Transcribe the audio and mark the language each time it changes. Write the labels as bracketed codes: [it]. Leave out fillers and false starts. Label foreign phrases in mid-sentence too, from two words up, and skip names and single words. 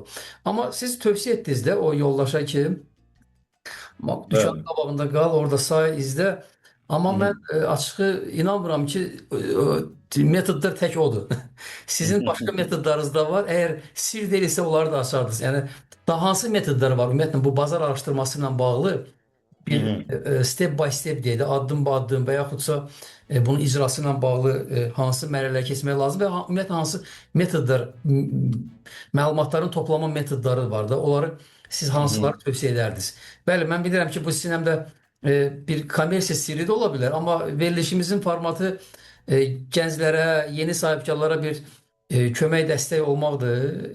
[az] Amma siz tövsiyə etdiniz də o yoldaşa ki, dükanın qabağında qal, orada say, izlə. Amma mən açığı inanmıram ki, metodlar tək odur. Sizin başqa metodlarınız da var. Əgər sir deyilsə onları da açardınız. Yəni daha hansı metodlar var? Ümumiyyətlə bu bazar araşdırması ilə bağlı bir [en] step by step [az] deyək də, addım ba addım və yaxudsa bunun icrası ilə bağlı hansı mərhələyə keçmək lazım və ümumiyyətlə hansı metodlar, məlumatların toplama metodları var da, onları siz hansıları tövsiyə edərdiniz? Bəli, mən bilirəm ki, bu sizin həm də bir kommersiya sirri də ola bilər, amma verilişimizin formatı gənclərə, yeni sahibkarlara bir kömək, dəstək olmaqdır.